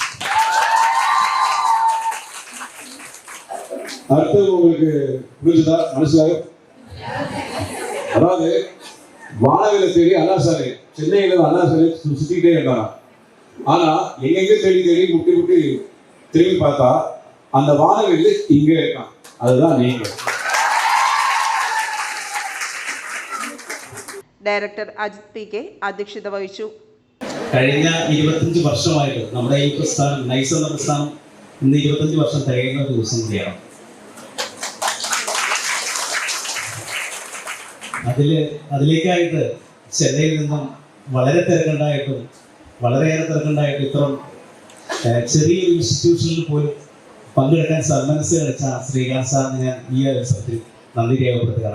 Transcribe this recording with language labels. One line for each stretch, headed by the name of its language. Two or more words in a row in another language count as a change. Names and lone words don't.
Tamil: அடுத்தது உங்களுக்கு புரிஞ்சுதா? மனசிலாக அதாவது வானவில தேடி அண்ணா சாலை, சென்னையில அண்ணா சாலை சுத்திக்கிட்டே இருந்தாங்க. ஆனா எங்கெங்க தேடி தேடி முட்டி முட்டி திரும்பி பார்த்தா அந்த வானவில் இங்க இருக்கான். அதுதான் நீங்க.
Malayalam: ഡയറക്ടർ അജിത് PK അധ്യക്ഷത വഹിച്ചു. കഴിഞ്ഞ 25 വർഷമായിട്ട് നമ്മുടെ ഈ പ്രസ്ഥാനം നൈസ് എന്ന പ്രസ്ഥാനം ഇന്ന് 25 വർഷം തികയുന്ന ദിവസം കൂടിയാണ്. അതിലേക്കായിട്ട് ചെന്നൈയിൽ നിന്നും വളരെയേറെ തിരക്കുണ്ടായിട്ടും ഇത്രയും ചെറിയൊരു ഇൻസ്റ്റിറ്റ്യൂഷനിൽ പോലും പങ്കെടുക്കാൻ സന്മനസ് കളിച്ച ശ്രീകാന്ത് സാറിന് ഞാൻ ഈ അവസരത്തിൽ നന്ദി രേഖപ്പെടുത്തുകയാണ്.